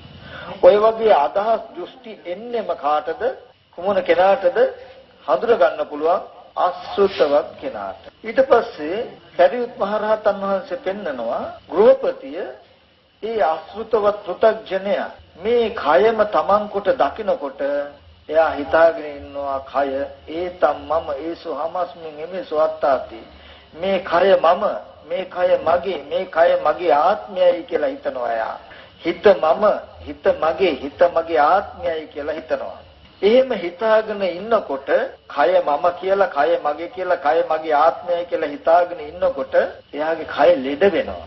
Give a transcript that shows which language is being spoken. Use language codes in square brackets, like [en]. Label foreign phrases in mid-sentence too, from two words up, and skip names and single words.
[si] ඔය වගේ අදහස් දෘෂ්ටි එන්නේම කාටද කුමන කෙනාටද හඳුනා ගන්න පුළුවන් අසුතවත් කෙනාට. ඊට පස්සේ සරියුත් මහ රහතන් වහන්සේ පෙන්නනවා ගෘහපතිය ඒ අසුතවත් පෘථග්ජනයා මේ කයම තමන් කොට දකිනකොට එයා හිතාගෙන ඉන්නවා කය [pi] ඒතම් මම ඒසු හමස්මින් එමෙසු අත්තාති. [si] මේ කය මම මේ කය මගේ මේ කය මගේ ආත්මයයි කියලා හිතනවා එයා. හිත මම හිත මගේ ආත්මයයි කියලා හිතනවා. එහෙම හිතාගෙන ඉන්නකොට කය මම කියලා කය මගේ කියලා කය මගේ ආත්මයයි කියලා හිතාගෙන ඉන්නකොට එයාගේ කය ලෙඩ වෙනවා.